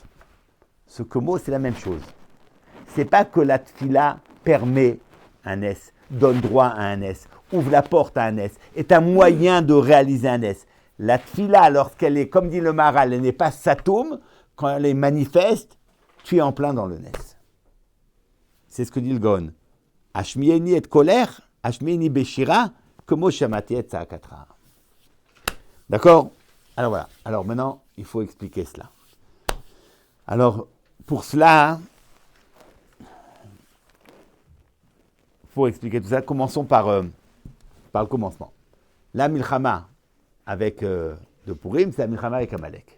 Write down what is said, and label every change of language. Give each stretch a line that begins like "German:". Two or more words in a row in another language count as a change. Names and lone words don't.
French: Ce que mot, c'est la même chose. C'est pas que la tfila permet un nes, donne droit à un nes, ouvre la porte à un nes, est un moyen de réaliser un nes. La tfila, lorsqu'elle est, comme dit le Maharal, elle n'est pas satoum, quand elle est manifeste, tu es en plein dans le nes. C'est ce que dit le Gaon.
Hebrew: השמיעיני את קולך, השמיעיני בשירה, כמו ששמעתי את צעקתך.
French: D'accord? Alors voilà. Alors maintenant, il faut expliquer cela. Alors, pour cela, il faut expliquer tout ça. Commençons par le commencement. La milchama avec de Purim, c'est la milchama avec Amalek.